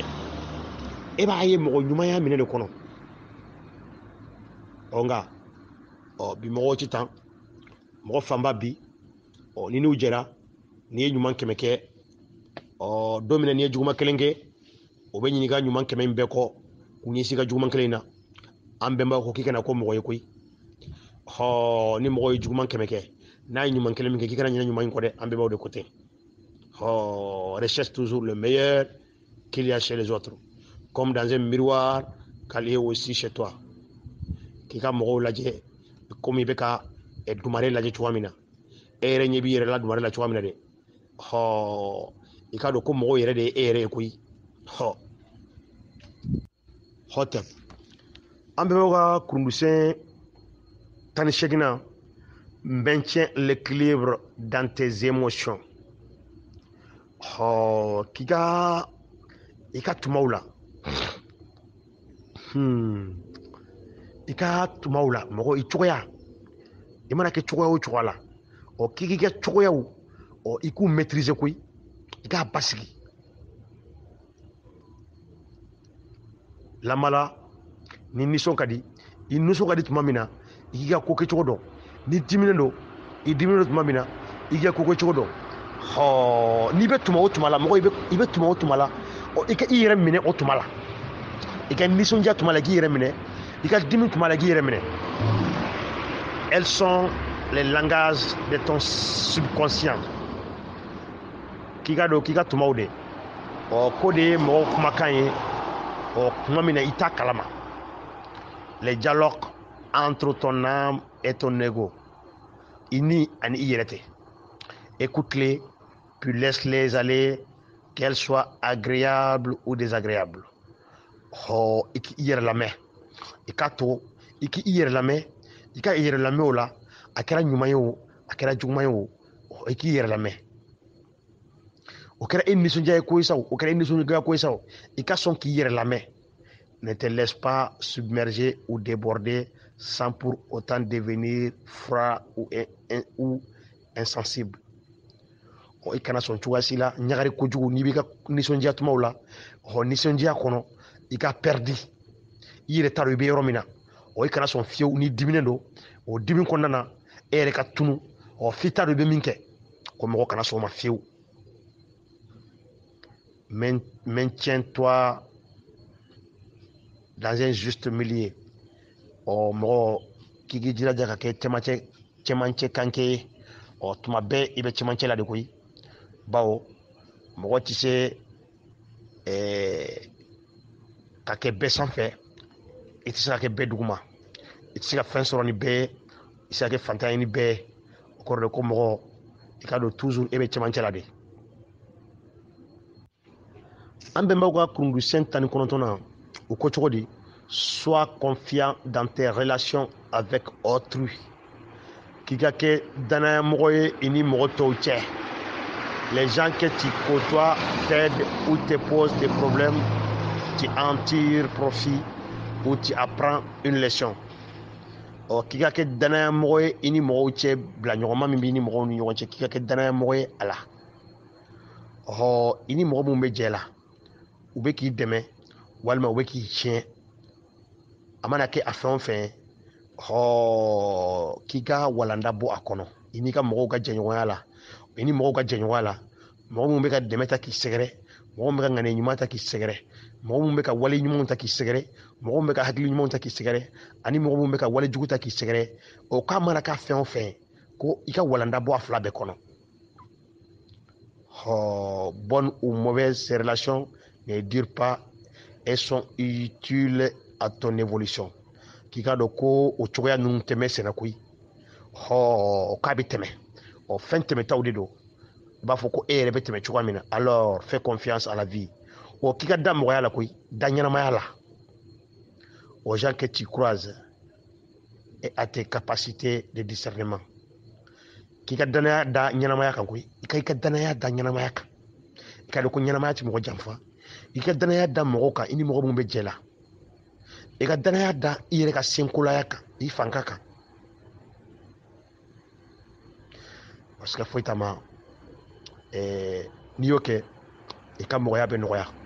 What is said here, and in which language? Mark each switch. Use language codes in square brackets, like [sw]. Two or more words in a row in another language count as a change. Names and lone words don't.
[bm] E b'a ye mɔgɔ ɲumanya minɛ de kɔnɔ. Nka bi mɔgɔw ti tan mɔgɔ fanba bi ni n'u jɛra n'i ye ɲuman 100 kɛ don min na n'i ye juguman 1 kɛ o bɛ ɲininka ɲuman 100 in bɛɛ kɔ k'u ɲɛsin ka juguman 1 in na. An bɛnbaw ko k'i kana ko mɔgɔ ye koyi. Ni mɔgɔ ye juguman 100 kɛ n'a ye ɲuman 1 min kɛ k'i kana ɲinɛ ɲuman in kɔ dɛ. An bɛnbaw de ko ten. [fr] Recherche toujours le meilleur qu'il y a chez les autres comme dans un miroir qu'il y a aussi chez toi. [bm] K'i ka mɔgɔw lajɛ komi i bɛ ka dumare lajɛ cogoya min na e yɛrɛ ɲɛ b'i yɛrɛ la dumare la cogoya min na dɛ. I ka dɔn ko mɔgɔw yɛrɛ de ye e yɛrɛ ye koyi. Hotep. An bɛnbaw ka kurundusɛn 18 na [fr] maintient l'équilibre dans tes émotions. [bm] K'i ka tumaw la i ka tumaw la mɔgɔ i cogoya i mana kɛ cogoya o cogoya la k'i ka cogoyaw i k'u maîtriser koyi i k'a basigi. Lamala ni nisɔn ka di i nisɔn ka di tuma min na i k'i ka ko kɛcogo dɔn. Ni diminen don i diminen don tuma min na i k'i ka ko kɛcogo dɔn. N'i bɛ tuma o tuma la mɔgɔ i bɛ tuma o tuma la i ka i yɛrɛ minɛ o tuma la. I ka nisɔndiya tuma la i k'i yɛrɛ minɛ i ka dimi tuma la i k'i yɛrɛ minɛ. [fr] Elles sont les langages de ton subconscient. [bm] K'i ka dɔn k'i ka tumaw de ko de ye mɔgɔw kumakan ye tuma min na i t'a kalama. [fr] Les dialogues entre ton âme et ton ego. [bm] I ni ani i yɛrɛ tɛ. [fr] Écoute-les puis laisse-les aller qu'elles soient agréables ou désagréables. [bm] I k'i yɛrɛ lamɛn i k'a to i k'i yɛrɛ lamɛn i ka i yɛrɛ lamɛn o la a kɛra ɲuman ye o a kɛra juguman ye o i k'i yɛrɛ lamɛn. O kɛra e nisɔndiya ye ko ye sa o kɛra e nisɔndiya ko ye sa i ka sɔn k'i yɛrɛ lamɛn [fr] ne te laisse pas submerger ou déborder sans pour autant devenir froid ou insensible. [bm] I kana sɔn cogoya si la ɲagari kojugu n'i b'i ka nisɔndiya tumaw la nisɔndiya kɔnɔ i ka pɛridi i yɛrɛ t'a dɔn i bɛ yɔrɔ min na i kana sɔn fiyewu ni diminen don o dimi kɔnɔna na e yɛrɛ ka tunu f'i t'a dɔn i bɛ min kɛ ko mɔgɔ kana sɔn o ma fiyewu. [fr] Maintiens-toi dans un juste milieu. [bm] Mɔgɔ k'i k'i jilaja ka kɛ cɛmancɛ kanke ye tuma bɛɛ i bɛ cɛmancɛ la de koyi bawo mɔgɔ tɛ se ka kɛ bɛɛ sanfɛ i tɛ se ka kɛ bɛɛ duguma i tɛ se ka fɛn sɔrɔ ni bɛɛ i tɛ se ka kɛ fantan ye ni bɛɛ o kɔrɔ de ko mɔgɔ i ka don toujours e bɛ cɛmancɛ la de. An bɛnbaw ka kurundusɛn 19 u ko cogo di [fr] sois confiant dans tes relations avec autrui [bm] k'i ka kɛ danayamɔgɔ ye i ni mɔgɔ tɔw cɛ. [fr] Les gens que tu côtoies t'aident ou te posent des problèmes, tu en tires profit ou tu apprends une leçon. [bm] K'i ka kɛ danayamɔgɔ ye i ni mɔgɔw cɛ bila ɲɔgɔnma min b'i ni mɔgɔw ni ɲɔgɔn cɛ k'i ka kɛ danayamɔgɔ ye a la. I ni mɔgɔ mun bɛ jɛ la u bɛ k'i dɛmɛ walima u bɛ k'i tiɲɛ a mana kɛ a fɛn o fɛn k'i ka walanda bɔ a kɔnɔ i n'i ka mɔgɔw ka jɛɲɔgɔnya la i ni mɔgɔw ka jɛɲɔgɔnya la mɔgɔ mun bɛ ka dɛmɛ ta k'i sɛgɛrɛ mɔgɔ mun bɛ ka ŋaniya ɲuman ta k'i sɛgɛrɛ mɔgɔ mun bɛ ka wale ɲumanw ta k'i sɛgɛrɛ mɔgɔ mun bɛ ka hakili ɲumanw ta k'i sɛgɛrɛ ani mɔgɔ mun bɛ ka wale jugu ta k'i sɛgɛrɛ k'a mana k'a fɛn o fɛn ko i ka walanda bɔ a fila bɛɛ kɔnɔ. [fr] Bonne ou mauvaise relation ne dure pas et sont utiles à ton évolution. [bm] K'i ka dɔn ko o cogoya ninnu tɛmɛ senna koyi k'a bɛ tɛmɛ fɛn tɛmɛtaw de don i b'a fɔ ko e yɛrɛ bɛ tɛmɛ cogoya min na [fr] alors fais confiance à la vie [bm] k'i ka da mɔgɔya la koyi da ɲɛnamaya la [fr] aux gens que tu croises et à tes capacités de discernement [bm] k'i ka danaya da ɲɛnamaya kan koyi i ka danaya da ɲɛnamaya kan i ka dɔn ko ɲɛnamaya tɛ mɔgɔ janfa i ka danaya da mɔgɔw kan i ni mɔgɔ minnu bɛ jɛ la i ka danaya da i yɛrɛ ka senkolaya kan i fanka kan [fr] parce que [bm] foyi t'a ma n'i y'o kɛ i ka mɔgɔya bɛ nɔgɔya.